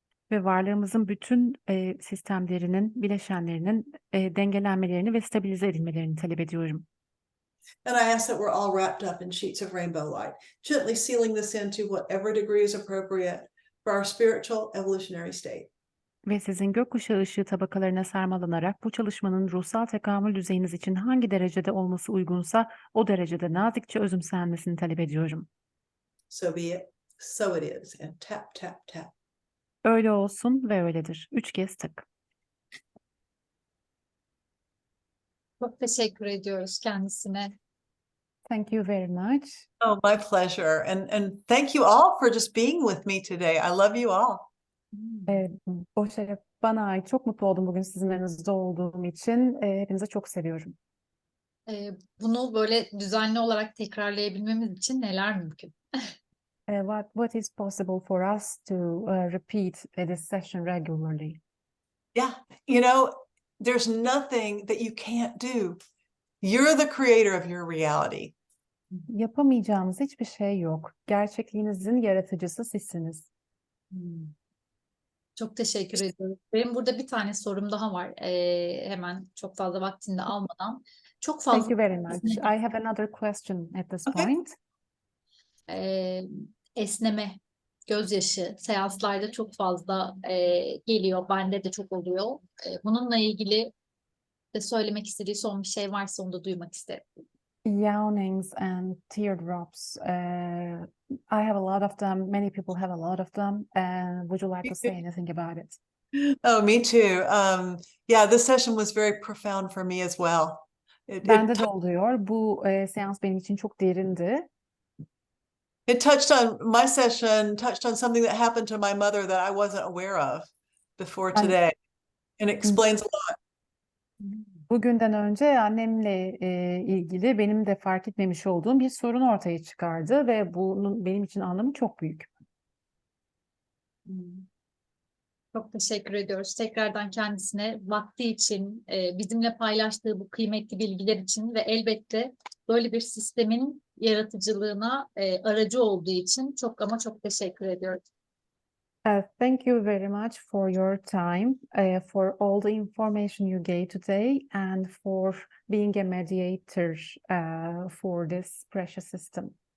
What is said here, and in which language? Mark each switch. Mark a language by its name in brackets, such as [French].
[Turkish] Ve varlığımızın bütün sistemlerinin, bileşenlerinin dengelenmelerini ve stabilize edilmelerini talep ediyorum. [English] And I ask that we're all wrapped up in sheets of rainbow light, gently sealing this into whatever degree is appropriate for our spiritual evolutionary state. [Turkish] Ve sizin gökkuşağı ışığı tabakalarına sarmalanarak bu çalışmanın ruhsal tekamül düzeyiniz için hangi derecede olması uygunsa o derecede nazikçe özümsenmesini talep ediyorum. [English] So be it, so it is, and tap, tap, tap. [Turkish] Öyle olsun ve öyledir. 3 kez tık. Çok teşekkür ediyoruz kendisine. [English] Thank you very much. Oh, my pleasure. And thank you all for just being with me today. I love you all. [Turkish] O şeref bana ait. Çok mutlu oldum bugün sizin aranızda olduğum için. Hepinize çok seviyorum. Bunu böyle düzenli olarak tekrarlayabilmemiz için neler mümkün? [English] What is possible for us to repeat this session regularly? Yeah, you know, there's nothing that you can't do. You're the creator of your reality. [Turkish] Yapamayacağımız hiçbir şey yok. Gerçekliğinizin yaratıcısı sizsiniz. Çok teşekkür ediyorum. Benim burada bir tane sorum daha var. Hemen çok fazla vaktini de almadan. Çok [English] Thank [Turkish] fazla [English] you very much. I have another question at this Okay. point. [Turkish] Esneme, gözyaşı seanslarda çok fazla geliyor. Bende de çok oluyor. Bununla ilgili de söylemek istediği son bir şey varsa onu da duymak isterim. [English] Yawnings and teardrops. I have a lot of them. Many people have a lot of them. Would you like to say anything about it? Oh, me too. Yeah, this session was very profound for me as well. [Turkish] Bende de oluyor. Bu seans benim için çok derindi. [English] It touched on my session, touched on something that happened to my mother that I wasn't aware of before today. And it explains a lot. [Turkish] Bugünden önce annemle ilgili benim de fark etmemiş olduğum bir sorun ortaya çıkardı ve bunun benim için anlamı çok büyük. Çok teşekkür ediyoruz. Tekrardan kendisine vakti için, bizimle paylaştığı bu kıymetli bilgiler için ve elbette böyle bir sistemin yaratıcılığına aracı olduğu için çok ama çok teşekkür ediyoruz. [English] Thank you very much for your time, for all the information you gave today, and for being a mediator for this precious system.